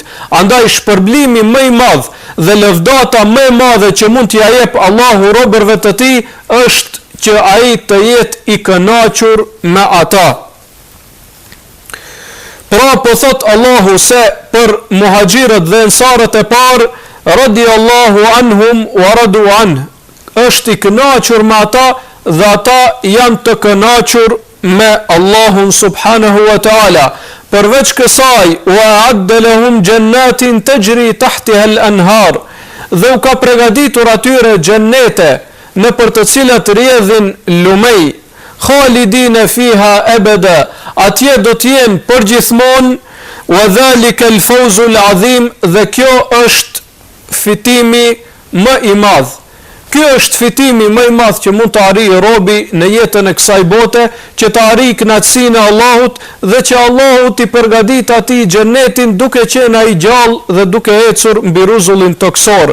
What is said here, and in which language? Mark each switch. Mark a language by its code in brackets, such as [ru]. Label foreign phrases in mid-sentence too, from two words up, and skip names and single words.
[sq] Andaj shpërblimi më i madh dhe lëvdata më e madhe që mund t'ia jep Allahu robërve të tij është që ai të jetë i kënaqur me ata. Pra po thot Allahu se për muhajirët dhe ansarët e parë, [ar] رضي الله عنهم ورضوا عن, [sq] është i kënaqur me ata dhe ata janë të kënaqur me Allahun [ar] سبحانه وتعالى. [sq] Përveç kësaj, [ar] وأعد لهم جنات تجري تحتها الأنهار, [sq] dhe u ka përgatitur atyre xhennete në për të cilat rrjedhin lumej. [ar] خالدين فيها أبدا, [sq] atje do të jenë përgjithmonë. [ar] وذلك الفوز العظيم, [sq] dhe kjo është fitimi më i madh. Ky është fitimi më i madh që mund të arrijë robi në jetën e kësaj bote, që të arrijë kënaqësinë e Allahut dhe që Allahu t'i përgatit atij xhenetin duke qenë ai gjallë dhe duke ecur mbi rrezullin toksor.